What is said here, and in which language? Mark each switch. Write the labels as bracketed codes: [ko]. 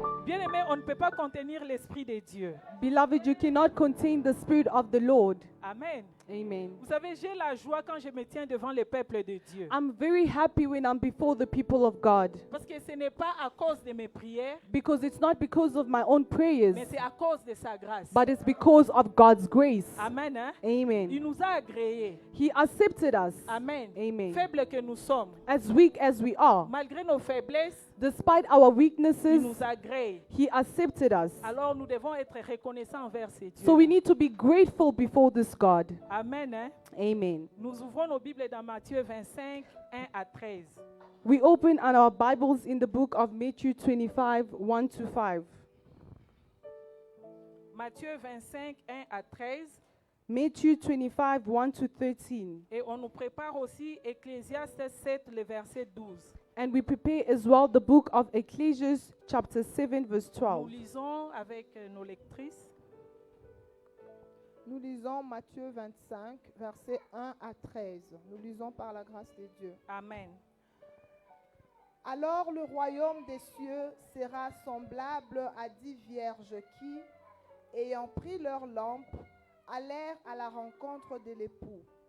[fr] Bien-aimé, on ne peut pas contenir l'Esprit de Dieu. [en] Beloved, you cannot contain the Spirit of the Lord. Amen. Amen. [fr] Vous savez, j'ai la joie quand je me tiens devant le peuple de Dieu. [en] I'm very happy when I'm before the people of God, [fr] Parce que ce n'est pas à cause de mes prières, [en] because it's not because of my own prayers, [fr] mais c'est à cause de sa grâce. [en] but it's because of God's grace. Amen. Hein? Amen. [fr] Il nous a agréés. [en] He accepted us. Amen. Amen. [fr] Faibles que nous sommes, [en] As weak as we are, [fr] malgré nos faiblesses, [en] despite our [fr] il [en] weaknesses, [fr] nous agrée. [en] He accepted us. [fr] Alors nous devons être reconnaissants envers ces dieux. [en] So we need to be grateful before this God. Amen. Hein? Amen. [fr] Nous ouvrons nos Bibles dans Matthieu 25, 1 à 13. [en] We open our Bibles in the book of Matthew 25, 1 to 5. [fr] Matthieu 25, 1 à 13. [en] Matthew 25, 1 to 13. [fr] Et on nous prépare aussi Ecclésiaste 7, le verset 12. [en] And we prepare as well the book of Ecclesiastes chapter 7 verse [fr] Nous [en] 12. [fr] lisons avec nos lectrices. Nous lisons Matthieu 25, versets 1 à 13. Nous lisons par la grâce de Dieu. Amen. Alors le royaume des cieux sera semblable à 10 vierges qui, ayant pris leurs lampes, allèrent à la rencontre de l'époux.